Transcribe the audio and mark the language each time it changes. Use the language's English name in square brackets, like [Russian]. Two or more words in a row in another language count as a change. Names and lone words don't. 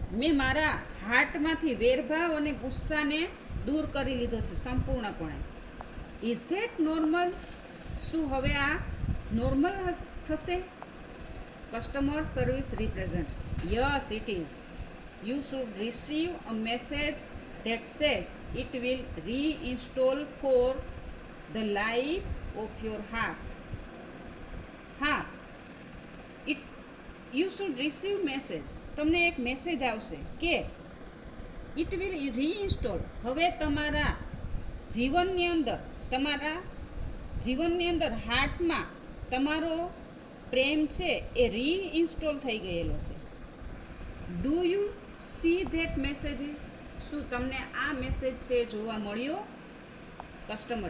[Gujarati] મેં મારા હાર્ટમાંથી વેરભાવ અને ગુસ્સાને દૂર કરી લીધો છે સંપૂર્ણપણે. [English] is that normal? [Gujarati] શું હવે આ નોર્મલ થશે? [English] customer service representative. yes it is. you should receive a message that says it will reinstall for the life of your heart. [Gujarati] હા, [English] you should receive message. [Gujarati] તમને એક મેસેજ આવશે કે [English] it will reinstall. [Gujarati] હવે તમારા જીવનની અંદર હાર્ટમાં તમારો પ્રેમ છે એ રીઇન્સ્ટોલ થઈ ગયેલો છે. [English] do you see that messages? [Gujarati] શું તમને આ મેસેજ છે જોવા મળ્યો? કસ્ટમર.